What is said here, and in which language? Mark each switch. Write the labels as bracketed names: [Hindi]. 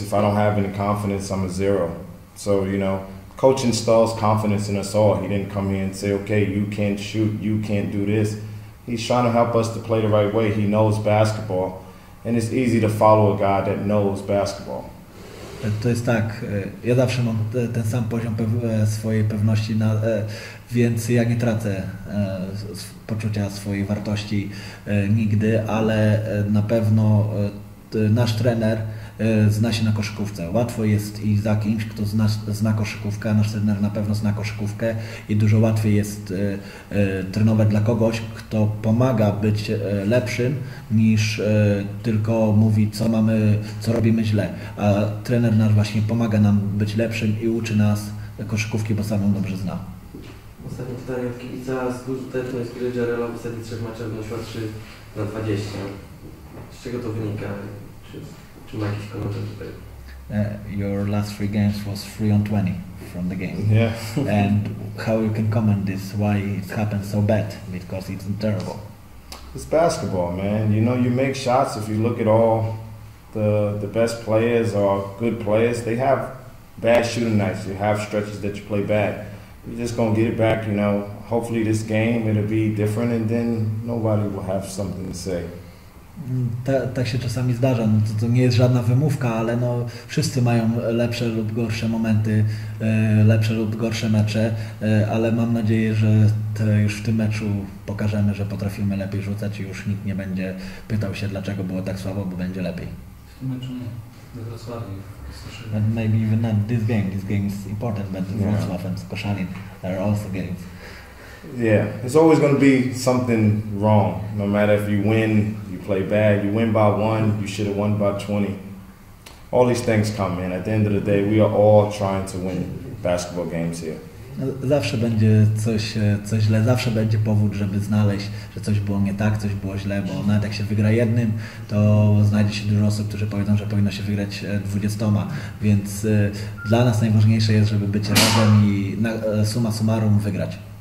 [English] If I don't have any confidence, I'm a zero. So, coach installs confidence in us all. He didn't come here and say, okay, you can't shoot, you can't do this. He's trying to help us to play the right way. He knows basketball. And it's easy to follow a guy that knows basketball. [Polish] To jest tak, ja zawsze mam ten sam poziom swojej pewności, więc ja nie tracę poczucia swojej wartości nigdy, ale na pewno nasz trener zna się na koszykówce. Łatwo jest i za kimś, kto zna koszykówkę, a nasz trener na pewno zna koszykówkę i dużo łatwiej jest trenować dla kogoś, kto pomaga być lepszym, niż tylko mówi, co robimy źle. A trener nasz właśnie pomaga nam być lepszym i uczy nas koszykówki, bo sam ją dobrze zna. Ostatnie pytanie od kibica. Skuteczność gry Jarela w ostatnich 3 meczach wynosiła 3/20. Z czego to wynika? Czy ma jakiś komentarz tutaj? [English] Your last 3 games was 3/20 from the game. Yeah. And how you can comment this, why it happened so bad, because it's terrible. It's basketball, man. You know, you make shots. If you look at all the best players or good players, they have bad shooting nights. You have stretches that you play bad. You're just gonna get it back, you know. Hopefully this game it'll be different, and then nobody will have something to say. [Polish] Tak się czasami zdarza. No to nie jest żadna wymówka, ale no, wszyscy mają lepsze lub gorsze momenty, lepsze lub gorsze mecze, ale mam nadzieję, że już w tym meczu pokażemy, że potrafimy lepiej rzucać i już nikt nie będzie pytał się, dlaczego było tak słabo, bo będzie lepiej. W tym meczu nie. We Wrocławiu. [English] And maybe even not this game is important, but Wrocław and Koszalin are also games. Yeah, it's always going to be something wrong. No matter if you win, you play bad. You win by 1, you should have won by 20. All these things come in. At the end of the day, we are all trying to win basketball games here. [Polish] Zawsze będzie coś źle, zawsze będzie powód, żeby znaleźć, że coś było nie tak, coś było źle, bo nawet jak się wygra jednym, to znajdzie się dużo osób, którzy powiedzą, że powinno się wygrać 20, więc dla nas najważniejsze jest, żeby być razem i summa summarum wygrać.